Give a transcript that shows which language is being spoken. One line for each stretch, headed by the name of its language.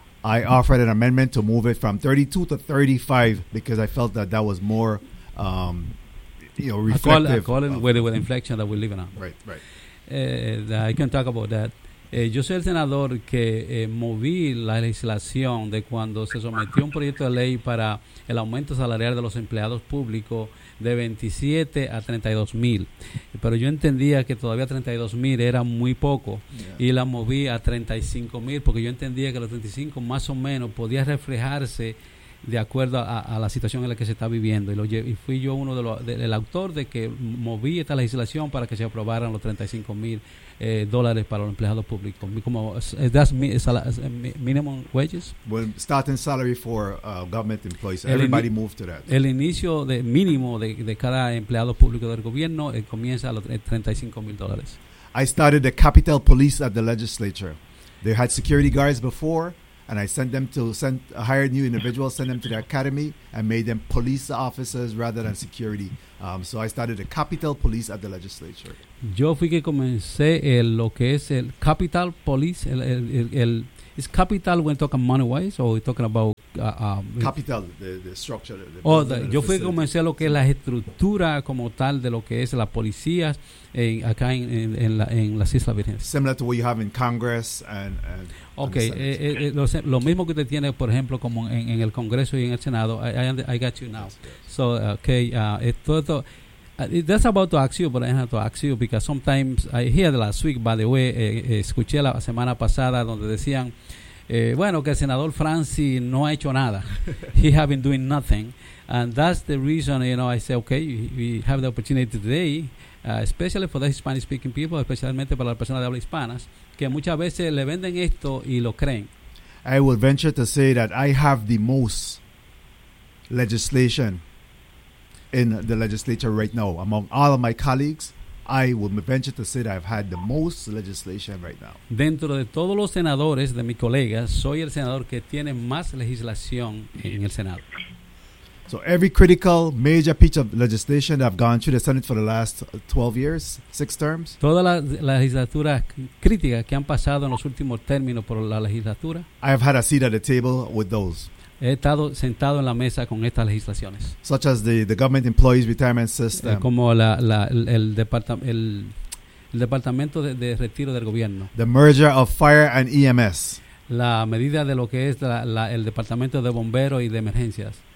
English: I offered an amendment to move it from 32 to 35 because I felt that was more reflective. I call it with inflection that we're living on. Right, right. I can talk about that.
Spanish: Yo soy el senador que moví la legislación de cuando se sometió un proyecto de ley para el aumento salarial de los empleados públicos de 27 a 32 mil. Pero yo entendía que todavía 32 mil era muy poco. Yeah. Y la moví a 35 mil porque yo entendía que los 35 más o menos podía reflejarse de acuerdo a la situación en la que se está viviendo. Y fui yo uno del autor de que moví esta legislación para que se aprobaran los 35 mil dólares para los empleados públicos.
English: Como that's minimum wages. Well, starting salary for government employees. Everybody moved to that.
Spanish: El inicio de mínimo de cada empleado público del gobierno comienza a los $35,000.
English: I started the Capitol Police at the legislature. They had security guards before. and I sent them to send hired new individuals, send them to the academy, and made them police officers rather than security. So I started a Capitol Police at the legislature.
Spanish: Yo fui que comencé el, lo que es el Capitol Police.
English: El is Capitol when talking money wise or we're talking about Capitol, the structure.
Spanish: Yo fui que comencé lo que es la estructura como tal de lo que es la policía en, acá en las Islas Vírgenes.
English: Similar to what you have in Congress and
Spanish: okay, lo mismo que usted tiene, por ejemplo, como en el Congreso y en el Senado.
English: I got you now. Yes. So, okay, that's about to ask you, but I have to ask you because sometimes I hear the last week, by the way,
Spanish: escuché la semana pasada donde decían, bueno, que el senador Franci no ha hecho nada.
English: He has been doing nothing. And that's the reason, you know, I say, okay, we have the opportunity today, especially for the Hispanic-speaking people,
Spanish: especialmente para las personas de habla hispanas, que muchas veces le venden esto y lo creen.
English: I will venture to say that I have the most legislation in the legislature right now. Among all of my colleagues, I will venture to say that I've had the most legislation right now.
Spanish: Dentro de todos los senadores de mis colegas, soy el senador que tiene más legislación en el Senado.
English: So every critical major piece of legislation that I've gone through the Senate for the last 12 years, six terms.
Spanish: Toda la legislatura crítica que han pasado en los últimos términos por la legislatura.
English: I have had a seat at the table with those.
Spanish: He estado sentado en la mesa con estas legislaciones.
English: Such as the government employees retirement system.
Spanish: Como el departamento de retiro del gobierno.
English: The merger of fire and EMS.
Spanish: La medida de lo que es el departamento de bomberos y de emergencias.